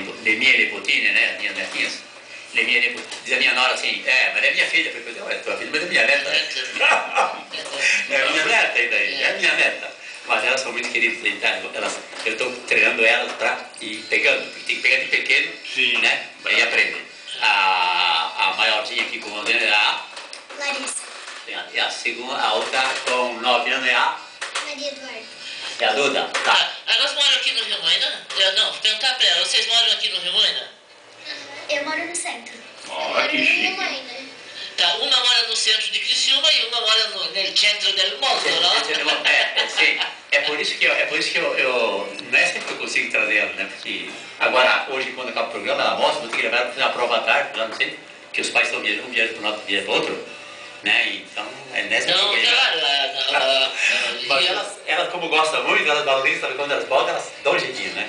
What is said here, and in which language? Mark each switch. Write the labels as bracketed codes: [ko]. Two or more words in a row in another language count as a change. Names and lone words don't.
[it] le mie nipotine, [pt] né, minhas netinhas, [it] le mie nipotine, [pt] diz a minha nora assim, mas é minha filha, eu falei, é tua filha, mas é minha neta. É minha neta ainda aí, é minha neta. Mas elas são muito queridas, então eu estou treinando elas para ir pegando, porque tem que pegar de pequeno, sim, né, para ir aprender. A maiorzinha aqui com 11 anos é a Larissa. E a segunda, a outra com 9 anos é a Maria Eduarda. É a Duda, tá? Elas moram aqui no Rio Moina? Não, perguntar pra ela, vocês moram aqui no Rio Moina? Eu moro no centro. Oh, que chique. Tá, uma mora no centro de Criciúma e uma mora no centro [it] del mondo, [pt] não? Sim, é por isso que eu não é sempre que eu consigo trazer ela, né? Porque agora, hoje, quando acaba o programa, ela mostra, vou ter que levar ela para fazer uma prova à tarde, lá não sei, que os pais estão viajando, um viaja para um lado, viaja para o outro, né? Então, é nessa que mas elas, como gostam muito, elas valorizam, quando elas podem, elas dão um jeitinho, né?